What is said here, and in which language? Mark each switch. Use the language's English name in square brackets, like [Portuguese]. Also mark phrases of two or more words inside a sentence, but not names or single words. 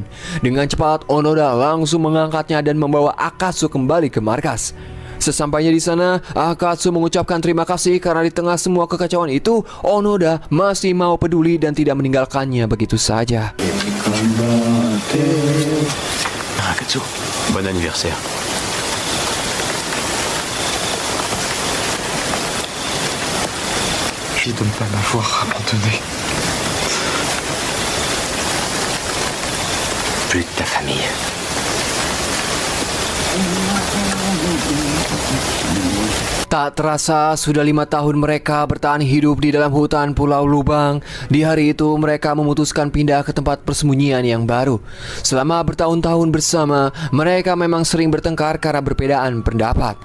[Indonesian] Dengan cepat Onoda langsung mengangkatnya dan membawa Akatsu kembali ke markas. Sesampainya di sana, Akatsu mengucapkan terima kasih karena di tengah semua kekacauan itu, Onoda masih mau peduli dan tidak meninggalkannya begitu saja. [French] Akatsu, bon anniversaire. Et de ne pas m'avoir abandonné. Plus de ta famille. [Indonesian] Tak terasa sudah 5 tahun mereka bertahan hidup di dalam hutan Pulau Lubang. Di hari itu mereka memutuskan pindah ke tempat persembunyian yang baru. Selama bertahun-tahun bersama, mereka memang sering bertengkar karena berbedaan pendapat.